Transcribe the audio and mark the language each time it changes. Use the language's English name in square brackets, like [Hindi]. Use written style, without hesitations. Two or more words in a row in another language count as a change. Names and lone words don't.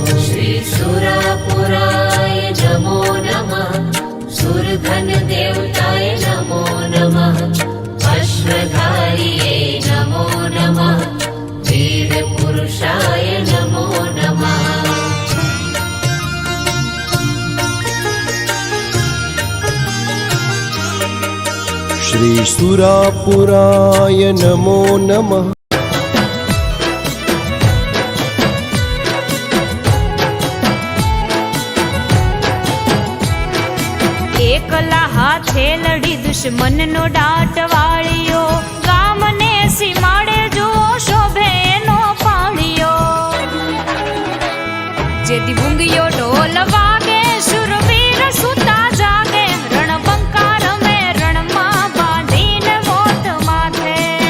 [Sanskrit] श्रीसुरापुराय नमो नमः सुरधन देवताय नमो नमः अश्वधारिये नमो नमः वीरपुरुषाय नमो नमः श्रीसुरापुराय नमो नमः [Gujarati] એકલા હાથે લડી દુશ્મનનો દાટ વાળ્યો ગામને સીમાડે જો શોભે એનો પાળ્યો જેથી ભૂંગિયો ઢોલ વાગે શુરવીર સુતા જાગે રણબંકા રમે રણમાં બાંધીને મોત માથે